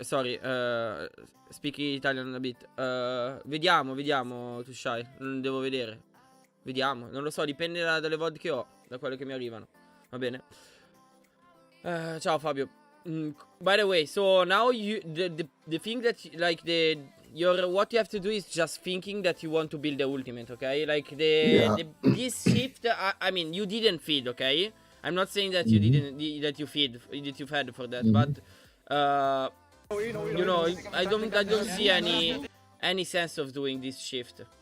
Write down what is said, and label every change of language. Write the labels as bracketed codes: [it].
[en] Sorry, speak Italian a bit. [it] Vediamo, Tushai. Non devo vedere. Vediamo, non lo so, dipende dalle VOD che ho, da quelle che mi arrivano. Va bene. Ciao Fabio. [en] By the way, so now you the thing that like what you have to do is just thinking that you want to build the ultimate, okay? Like this shift, I mean, you didn't feed, okay? I'm not saying that you didn't that you fed for that, but you know, I don't see any sense of doing this shift.